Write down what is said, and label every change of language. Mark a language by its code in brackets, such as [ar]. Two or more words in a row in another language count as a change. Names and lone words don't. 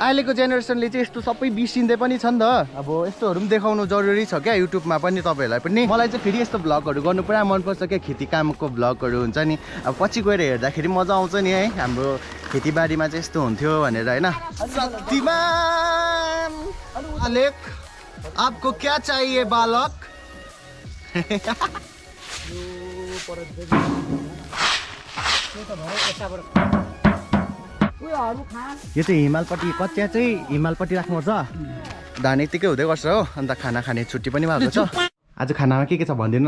[ne] अहिलेको जेनेरेसनले चाहिँ यस्तो सबै बिर्सिँदै पनि छ नि त। अब यस्तोहरू पनि देखाउनु जरुरी छ क्या युट्युबमा पनि तपाईँहरूलाई पनि। मलाई चाहिँ फेरि यस्तो भ्लगहरू गर्नु पुरा मनपर्छ क्या। खेती कामको भ्लगहरू हुन्छ नि। अब पछि गएर हेर्दाखेरि मजा आउँछ नि है। हाम्रो खेतीबारीमा चाहिँ यस्तो हुन्थ्यो भनेर होइन। [hi] शक्तिमान अलेक आपको क्या चाहिए बालक? [ne] यो चाहिँ हिमालपट्टि कचिया चाहिँ हिमालपट्टि राख्नुपर्छ। धान यतिकै हुँदै गर्छ हो। अन्त खाना खाने छुट्टी पनि भएको छ। आज खानामा के छ भनिदिनु न।